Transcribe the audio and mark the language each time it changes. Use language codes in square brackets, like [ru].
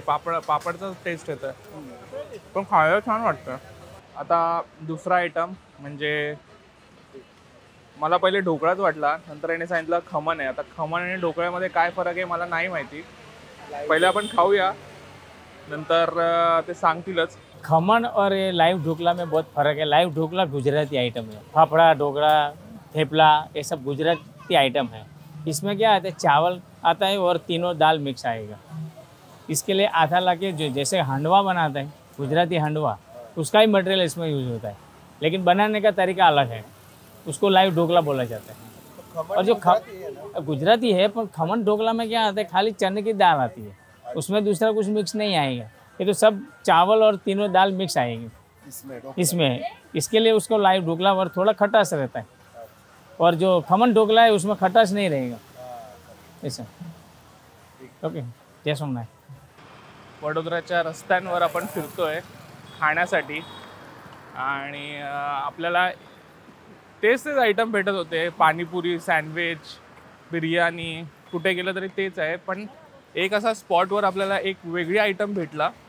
[mr] पापडचा taste येतोय पण खायला छान वाटतं. आता दुसरा आयटम म्हणजे मला पहिले ढोकळाच वाटला. नंतर याने सांगितलं खमण आहे. आता खमण आणि ढोकळ्यामध्ये काय फरक आहे मला नाही माहिती. पहिले आपण खाऊया नंतर ते सांगतीलच. [hi] खमन और ये लाइव ढोकला में बहुत फ़र्क है। लाइव ढोकला गुजराती आइटम है, फाफड़ा, ढोकला, थेपला ये सब गुजराती आइटम है। इसमें क्या आता है, चावल आता है और तीनों दाल मिक्स आएगा। इसके लिए आधा लाके जो जैसे हांडवा बनाता है गुजराती हांडवा, उसका ही मटेरियल इसमें यूज़ होता है, लेकिन बनाने का तरीका अलग है। उसको लाइव ढोकला बोला जाता है। और जो गुजराती है, पर खमन ढोकला में क्या आता है, खाली चने की दाल आती है, उसमें दूसरा कुछ मिक्स नहीं आएगा। ये तो सब चावल और तीनों दाल मिक्स आएगी इसमें। इसके लिए उसको लाइव ढोकला और थोड़ा खटास रहता है, और जो खमन ढोकला है उसमें खटास नहीं रहेगा ऐसा। ओके, जय सोमनाथ। [mr] वडोदराच्या रस्त्यांवर आपण फिरतोय खाण्यासाठी आणि आपल्याला तेच आयटम भेटत होते, पाणीपुरी, सँडविच, बिर्याणी, कुठे गेलं तरी तेच आहे। पण एक असा स्पॉटवर आपल्याला एक वेगळी आयटम भेटला।